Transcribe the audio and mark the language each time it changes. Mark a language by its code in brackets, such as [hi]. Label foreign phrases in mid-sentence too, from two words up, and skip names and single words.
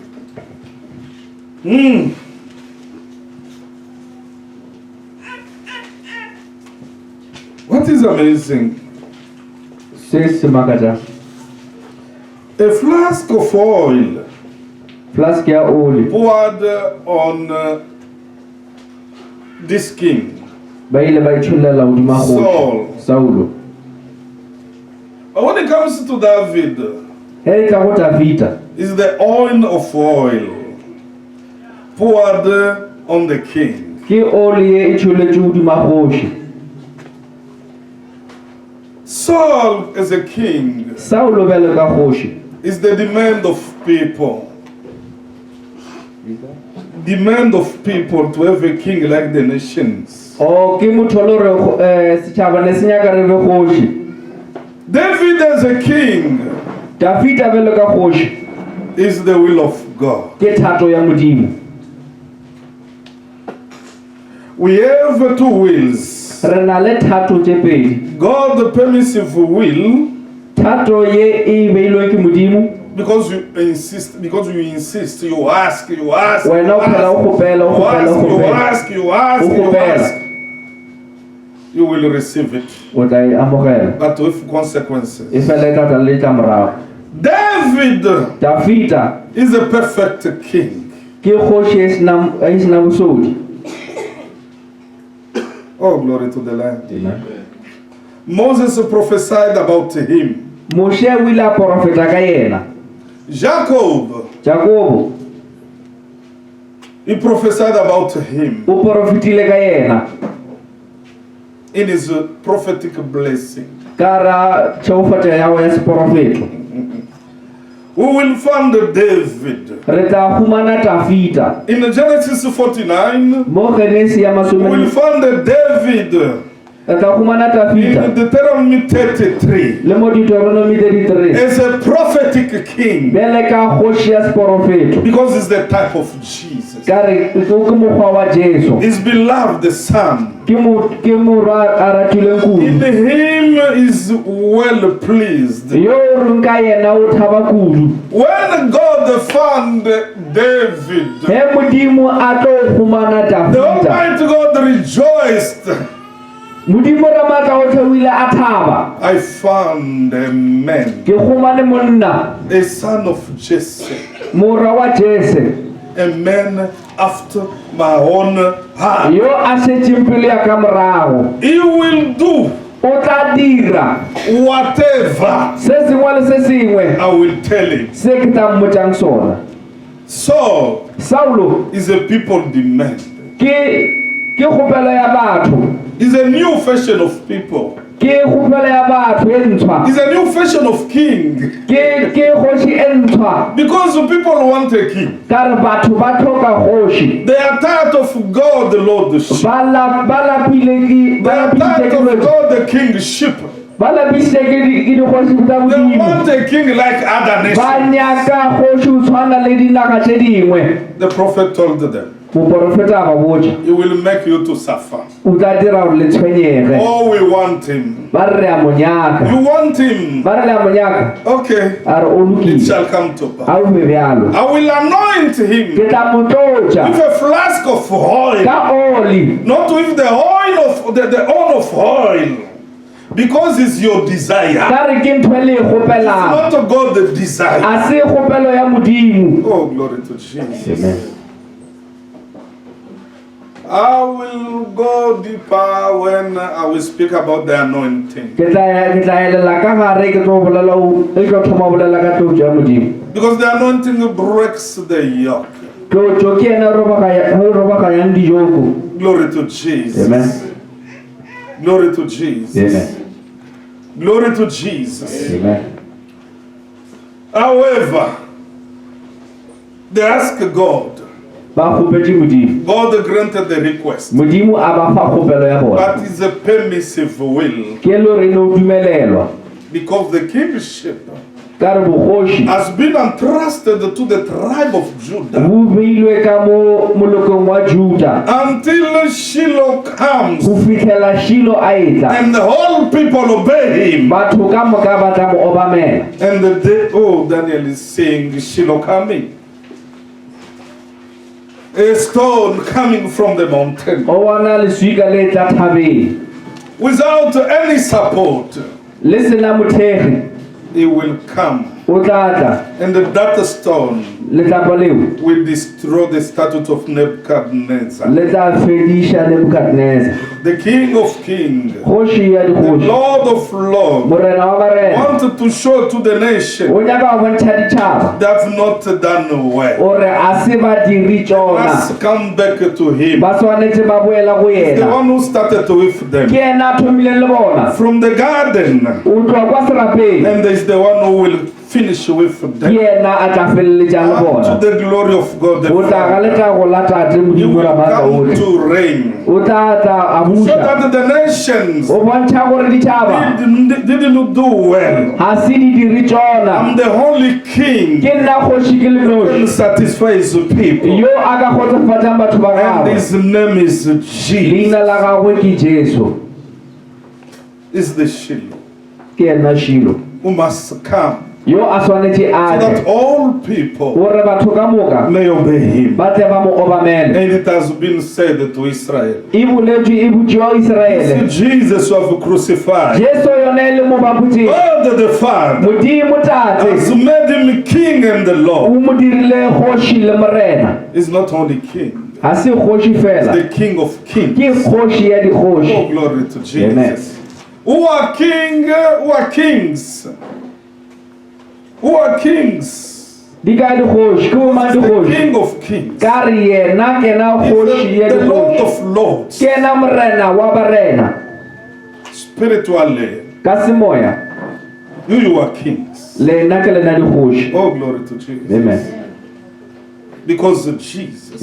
[en] What is amazing? [nso] Se makata. [en] A flask of oil [nso] Flask ya oli. [en] poured on this king, [nso] Ba ile ba ithulela hodima [en] Saul. [nso] Saulo. [en] But when it comes to David, [nso] He tla go Davida. [en] is the oil poured on the king. [nso] Ke oli e ithuletse hodima kgoši. [en] Saul as a king [nso] Saulo bele ka kgoši. [en] is the demand of people. Demand of people to have a king like the nations. [nso] O ke motho le re setšhaba ne se nyaka re be kgoši. [en] David as a king [nso] Davida bele ka kgoši [en] is the will of God. [nso] ke thato ya Modimo. [en] We have two wills. [nso] Re na le thato tše pedi. [en] God the permissive will, [nso] Thato ye e beilweng ke Modimo. [en] because you insist, you ask, [nso] Wena o phela o kgopela, o kgopela, o kgopela. [en] you ask, you will receive it, [nso] O tla e amogela. [en] but with consequences. [nso] E fela e tla tla le ditlamorago. [en] David [nso] Davida [en] is a perfect king. [nso] ke kgoši e sena bosodi. [en] Oh, glory to the Lamb. Moses prophesied about him. [nso] Moshe o ile a porofeta ka yena. [en] Jacob, [nso] Jakobo [en] he prophesied about him [nso] o porofetile ka yena. [en] in his prophetic blessing. [nso] Ka ra tšhaufatša yago ya seporofeto. [en] We will find David [nso] Re tla humana Davida. [en] in Genesis 49. [nso] Mo Genesi ya [en] We will [nso] masome. [en] find David [nso] Re tla humana [en] in [nso] Davida. [en] Deuteronomy 33 [nso] Le mo Deuteronomy 33. [en] as a prophetic king, [nso] Bele ka kgoši ya seporofeto. [en] because it's the type of Jesus, [nso] Ka re ke mokgwa wa Jesu. [en] his beloved son. [nso] Ke morwa a ratilweng [en] In [nso] kudu. [en] him is well pleased. [nso] Yo o reng ka yena o thaba kudu. [en] When God found David, [nso] He Modimo a tlo humana [en] the [nso] Davida. [en] Almighty God rejoiced. [nso] Modimo ra matla o tlhawile a thaba. [en] I found a man, [nso] Ke humane monna, [en] a son of Jesse, [nso] morwa wa Jese. [en] a man after my own heart. [nso] Yo a šetšeng pelo ya ka morago. [en] He will do [nso] O tla dira [en] whatever [nso] se sengwe le se sengwe [en] I will tell him. [nso] se ke tla mmotšang sona. [en] Saul [nso] Saulo [en] is a people demand. [nso] ke kgopelo ya batho. [en] Is a new fashion of people. [nso] Ke kgopelo ya batho e ntshwa. [en] Is a new fashion of king. [nso] Ke kgoši e ntshwa. [en] Because the people want a king. [nso] Ka re batho ba tlhoka kgoši. [en] They are tired of God the Lordship. [nso] Ba lapile [en] They are tired of God the kingship. [nso] ba lapisitse ke dikgoši tsa [en] They [nso] Modimo. [en] want a king like other [nso] Ba [en] nations. [nso] nyaka kgoši o tshwana le dinaga tše dingwe. [en] The prophet told them, [nso] Moporofeta a ba botša. [en] he will make you to suffer. [nso] O tla dira gore le tshwenyege. [en] Oh, we want him. [nso] Ba re a mo nyaka. [en] You want him. [nso] Ba re le a mo nyaka. [en] Okay. [nso] A re o [en] It [nso] lokile. [en] shall come to pass. [nso] A o be bjalo. [en] I will anoint him [nso] Ke tla mo tlotša [en] with a flask of oil. [nso] ka oli. [en] Not with the oil of the oil of oil. Because it's your desire. [nso] Ka re ke ntho e le e kgopelang. [en] Not God the desire. [nso] A se kgopelo ya Modimo. [en] Oh, glory to Jesus. Amen. I will go deeper when I will speak about the anointing. [nso] Ke tla elela ka gare ke tlo bolela e tlo thoma bolela ka tlotšo ya Modimo. [en] Because the anointing breaks the yoke. [nso] Tlotšo ke yena e robaganyang dijoko. [en] Glory to Jesus. Amen. Glory to Jesus. Amen. Glory to Jesus. Amen. However, they ask God. [nso] Ba kgopetše Modimo. [en] God granted the request. [nso] Modimo a ba fa kgopelo ya bona. [en] But it's a permissive will. [nso] Ke le gore ne o dumelelwa. [en] because the kingship [nso] ka re bogoši [en] has been entrusted to the tribe of Judah [nso] bo beilwe ka mo molokong wa Juda [en] until Shiloh comes [nso] go fitlhela Shilo a etla [en] and the whole people obey him. [nso] batho ka moka ba tla mo obamela [en] And the day, oh, Daniel is saying Shiloh coming. A stone coming from the mountain [nso] o bona leswika le tla thabeng [en] without any support. [nso] le sena mothegi [en] He will come, [nso] o tla tla [en] and that stone [nso] letlapa leo [en] will destroy the statute of Nebuchadnezzar, [nso] le tla fediša Nebukadnezar [en] the King of Kings, [nso] kgoši ya [en] the [nso] dikgoši [en] Lord of Lords. [nso] morena wa barena [en] Wanted to show to the nation [nso] o nyaka go bontšha ditšhaba [en] they have not done well. [nso] o re a se ba diri tšona [en] Must come back to him. [nso] ba swanetše ba boela go [en] The [nso] yena [en] one who started with [nso] ke [en] them [nso] yena a thomileng le bona [en] from the garden, [nso] o tloa kwa serapeng [en] and there is the one who will finish with [nso] ke [en] them. [nso] yena a tla feleletšang le [en] To [nso] bona [en] the glory of God the [nso] o tla ga [en] Father. [nso] letlago la tate [en] He [nso] modimo [en] will [nso] ra maatla [en] come [nso] otlhe [en] to reign, [nso] o tla tla a [en] so [nso] buša [en] that the nations [nso] o bontšha gore ditšhaba [en] didn't do well. [nso] ga se di dire tšona [en] I'm the only king [nso] ke nna kgoši ke le [en] who [nso] noši [en] can satisfy his people, [nso] yo a ka kgotsofatsang batho ba [en] and [nso] gagwe [en] his name is Jesus. [nso] leina la gagwe ke Jesu [en] Is the Shiloh [nso] ke yena Shilo [en] who must come [nso] yo a swanetše [en] so [nso] a [en] that [nso] tle [en] all people [nso] gore batho ka moka [en] may obey him. [nso] ba tle ba mo obamele [en] And it has been said to Israel, [nso] e boletšwe e botšiwa Iseraele [en] Jesus you have crucified, [nso] Jesu yone e le mo bapotšeng [en] God the Father [nso] modimo [en] has [nso] tate [en] made him king and the [nso] o [en] Lord. [nso] mo dirile kgoši le morena [en] He's not only king, [nso] ga se kgoši fela [en] the King of kings. [nso] ke kgoši ya dikgoši [en] Oh, glory to Jesus. Amen. Who are kings? Who are kings? [nso] di ka dikgoši ke bo mang [en] The [nso] dikgoši [en] King of kings. [nso] ka re yena ke na [en] He's [nso] kgoši ya [en] the Lord [nso] dikgoši [en] of lords. [nso] ke na morena wa barena [en] Spiritually, [nso] ka semoya [en] you are kings. [nso] lena ke lena dikgoši [en] Oh, glory to Jesus. amen Because Jesus,